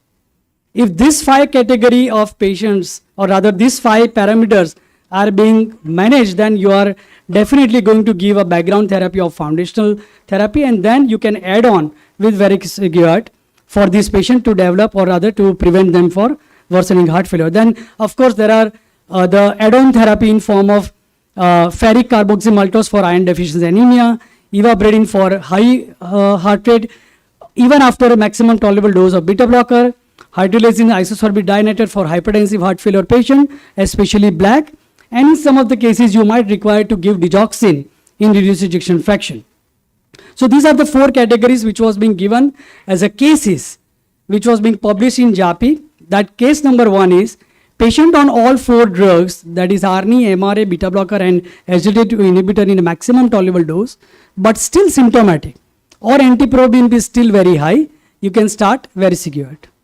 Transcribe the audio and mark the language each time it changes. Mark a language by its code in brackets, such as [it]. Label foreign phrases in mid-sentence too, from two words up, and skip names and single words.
[en] If this 5 category of patients, or rather these 5 parameters are being managed, then you are definitely going to give a background therapy of foundational therapy, and then you can add on with vericiguat for this patient to develop or rather to prevent them for worsening heart failure. Then of course there are the add-on therapy in form of ferric carboxymaltose for iron deficiency anemia, ivabradine for high heart rate, even after a maximum tolerable dose of beta blocker, hydrolyzine isosorbate dinitrile for hypertensive heart failure patient, especially black, and in some of the cases you might require to give digoxin in reduced ejection fraction. So these are the 4 categories which was being given as a cases which was being published in JAPI. That case number 1 is patient on all 4 drugs, that is ARNI, MRA, beta blocker and SGLT2 inhibitor in a maximum tolerable dose, but still symptomatic or NT-proBNP is still very high, you can start vericiguat.